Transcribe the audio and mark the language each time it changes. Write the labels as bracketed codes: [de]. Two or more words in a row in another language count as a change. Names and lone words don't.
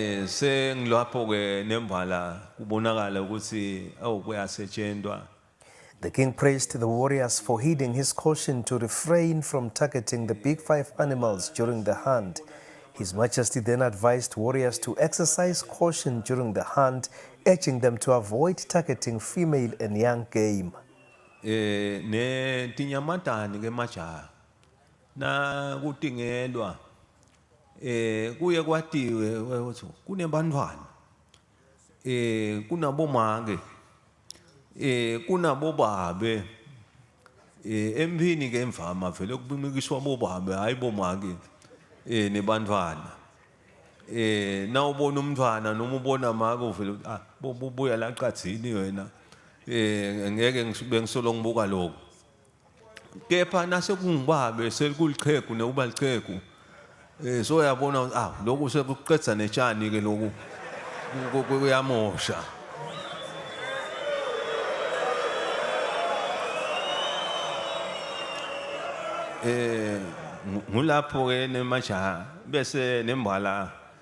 [ss] sengilapho ke nembala kubonakala ukuthi awukuyasetshenzwa. [en] The king praised the warriors for heeding his caution to refrain from targeting the big five animals during the hunt. His Majesty then advised warriors to exercise caution during the hunt, urging them to avoid targeting female and young game. [ss] Ne tinyamatani ke majaha na kutingelwa kuye kwatiwe ukuthi kunebantwana kunabomake kunabobabe empini ke emvama vele kubimikiswa bobabe hayi bomake nebantwana na ubona umntwana noma ubona make uvele buya la qathini wena ngeke ngisolo ngibuka lokho kepha nase kungibabe sekuliqhegu nekuba liqhegu so yabona lokho sekuqedza netshani ke lokhu kuyamosha ngulapho ke nemajaha bese nembala